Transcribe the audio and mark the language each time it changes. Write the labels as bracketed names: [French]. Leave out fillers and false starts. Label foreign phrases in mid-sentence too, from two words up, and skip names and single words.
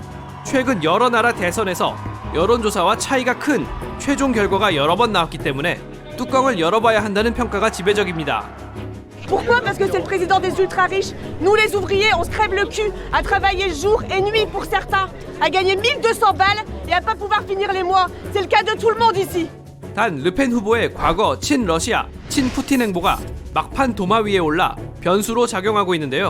[Korean] 최근 여러 나라 대선에서 여론조사와 차이가 큰 최종 결과가 여러 번 나왔기 때문에 뚜껑을 열어봐야 한다는 평가가 지배적입니다. [French] Pourquoi? Parce que c'est le président des ultra-riches. Nous, les ouvriers, on se crève le cul à travailler jour et nuit pour certains, à gagner 1200 balles et à pas pouvoir finir les mois. C'est le cas de tout le monde ici. [Korean] 단 르펜 후보의 과거 친러시아, 친푸틴 행보가 막판 도마 위에 올라 변수로 작용하고 있는데요.